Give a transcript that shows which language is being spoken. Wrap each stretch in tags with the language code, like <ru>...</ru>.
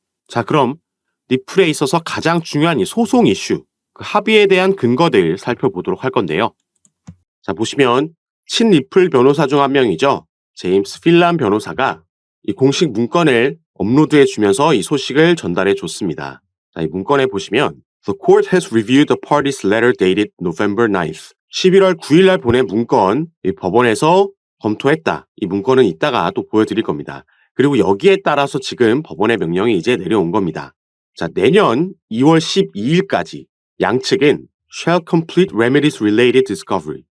<ko>자, 그럼 리플에 있어서 가장 중요한 이 소송 이슈, 그 합의에 대한 근거들 살펴보도록 할 건데요. 자, 보시면 친리플 변호사 중 한 명이죠. 제임스 필란 변호사가 이 공식 문건을 업로드해 주면서 이 소식을 전달해 줬습니다. 자, 이 문건에 보시면</ko> <en>The court has reviewed the party's letter dated November 9th.</en> <ko>11월 9일 날 보낸 문건, 이 법원에서 검토했다. 이 문건은 이따가 또 보여드릴 겁니다. 그리고 여기에 따라서 지금 법원의 명령이 이제 내려온 겁니다. 자, 내년 2월 12일까지 양측은</ko> <en>shall complete remedies related discovery.</en>